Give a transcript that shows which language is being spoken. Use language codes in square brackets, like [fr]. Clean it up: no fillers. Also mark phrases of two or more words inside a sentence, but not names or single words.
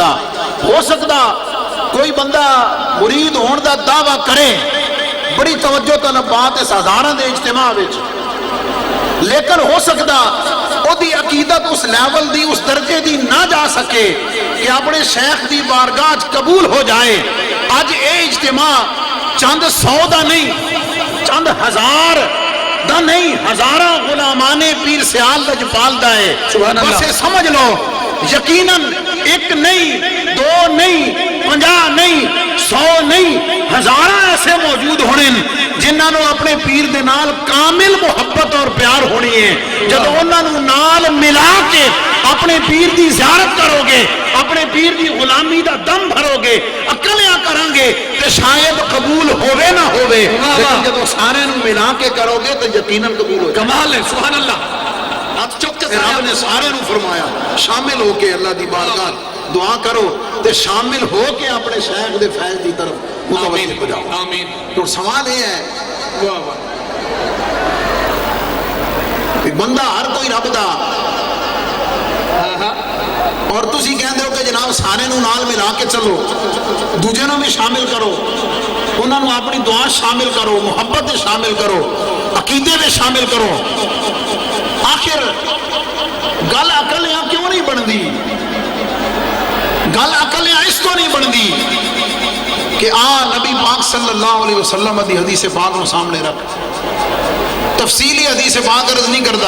[pa] ہو سکتا کوئی بندہ مرید ہون دا دعویٰ کرے، بڑی توجہ طلب بات اس ہزاراں دے اجتماع وچ، لیکن ہو سکتا او دی عقیدت اس لیول دی، اس درجے دی نہ جا سکے کہ اپنے شیخ دی بارگاہ قبول ہو جائے. اج اے اجتماع چند 100 دا نہیں، چند ہزار دا نہیں، ہزاراں غلامان پیر سیال لجپال دا ہے. بس سمجھ لو یقیناً ایک نہیں، 2 نہیں، 50 نہیں، 100 نہیں، ہزاراں ایسے موجود ہونے جنہاں نو اپنے پیر دے نال کامل محبت اور پیار ہونی ہے. جب انہاں نوں نال ملا کے اپنے پیر دی زیارت کرو گے, اپنے پیر دی غلامی دا دم بھرو گے, اکلیاں کریں گے تے شاید قبول ہوے نہ ہوے, لیکن جب سارے نوں ملا کے کرو گے تو یقیناً قبول ہو جائے. [ur] کمال ہے, سبحان اللہ. آپ چوکس [pa] رب نے سارے نوں فرمایا شامل ہو کے اللہ دی بارگاہ دعا کرو تے شامل ہو کے اپنے شیخ دے فیض دی طرف متوجہ ہو جاؤ. آمین. تو سوال یہ ہے کہ بندہ ہر کوئی رب دا اور تسی کہندے ہو کہ جناب سارے نوں نال ملا کے چلو, دوجے نوں بھی شامل کرو, انہاں نوں اپنی دعا شامل کرو, محبت میں شامل کرو, عقیدے میں شامل کرو. آخر گل عقل یہاں کیوں نہیں بندی؟ گل عقل یہاں اس کو نہیں بندی کہ نبی پاک [ar] صلی اللہ علیہ وسلم [pa] دی حدیث پاک کو سامنے رکھ, تفصیلی حدیث پاک عرض نہیں کردا.